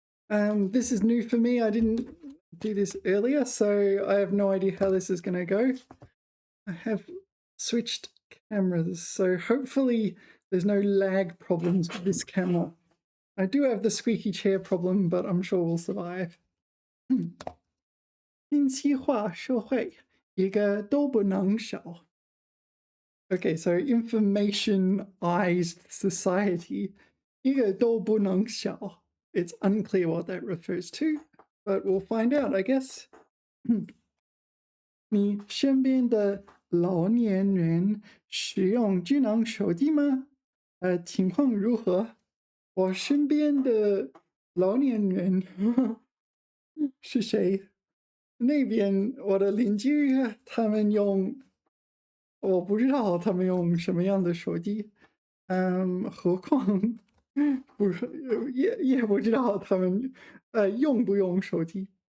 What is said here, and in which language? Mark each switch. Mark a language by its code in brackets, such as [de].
[en] This is new for me. I didn't do this earlier, so I have no idea how this is going to go. I have switched cameras, so hopefully there's no lag problems with this camera. I do have the squeaky chair problem, but I'm sure we'll survive. [zh] 信息化社会，一个都不能少。 [en] Okay, so informationized society, [zh] 一个都不能少. [en] It's unclear what that refers to, but we'll find out, I guess. [zh] 你身边的老年人使用智能手机吗？情况如何？我身边的老年人是谁？那边我的邻居他们用，我不知道他们用什么样的手机，何况不是也不知道他们用不用手机，